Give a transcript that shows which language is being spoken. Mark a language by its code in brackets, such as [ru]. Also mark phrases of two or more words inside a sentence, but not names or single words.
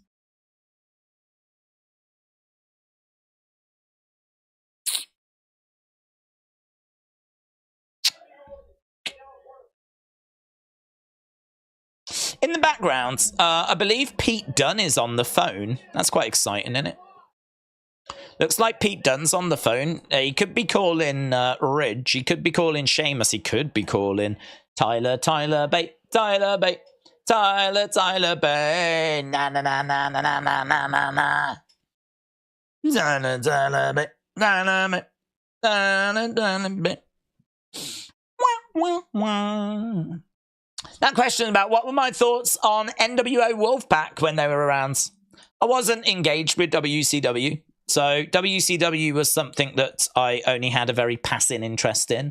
[en] In the background, I believe Pete Dunne is on the phone. That's quite exciting, isn't it? Looks like Pete Dunne's on the phone. He could be calling Ridge. He could be calling Sheamus. He could be calling Tyler Bate. Tyler Bate. Tyler Bate. Na na na na na na na na na na. Tyler Bate. Tyler Bate. Tyler Bate. That question about what were my thoughts on NWO Wolfpack when they were around. I wasn't engaged with WCW. So WCW was something that I only had a very passing interest in.